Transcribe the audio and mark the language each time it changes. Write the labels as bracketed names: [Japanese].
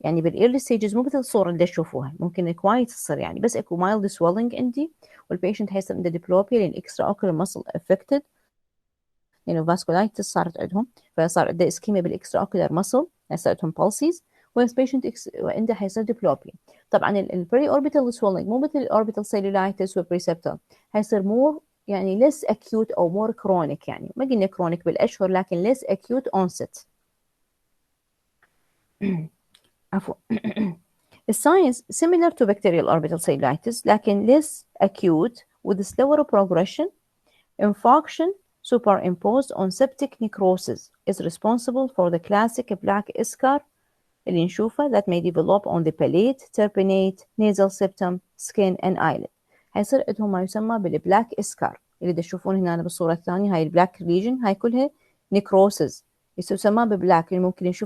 [Arabic] يعني بالearly stages مو مثل الصورة اللي تشوفوها ممكن كوايت تصير يعني بس اكو mild swelling عندي والبيشنت حيصير عنده diplopia لأن [English] extraocular muscle affected [Arabic] لأنه vasculitis صارت عندهم فصار عنده ischemia بالextraocular muscle صار عندهم pulses والبيشنت عنده حيصير diplopia. طبعا البريوربيتال swelling مو مثل الاوربيتال cellulitis والبريسبتال حيصير more يعني less acute أو more chronic يعني ما قلنا chronic بالأشهر لكن [English] less acute onset. [Arabic] عفوا. الساينس [English] similar to bacterial orbital cellulitis [Arabic] لكن [English] less acute with slower progression. Infarction superimposed on septic necrosis is responsible for the classic black scar [Arabic] اللي نشوفه [English] that may develop on the palate, turbinate, nasal septum, skin and eyelid. [Arabic] هيصير عندهم ما يسمى بالبلاك اسكار اللي تشوفون هنا بالصورة الثانية هاي البلاك region هاي كلها necrosis يسمى ببلاك اللي ممكن نشوفها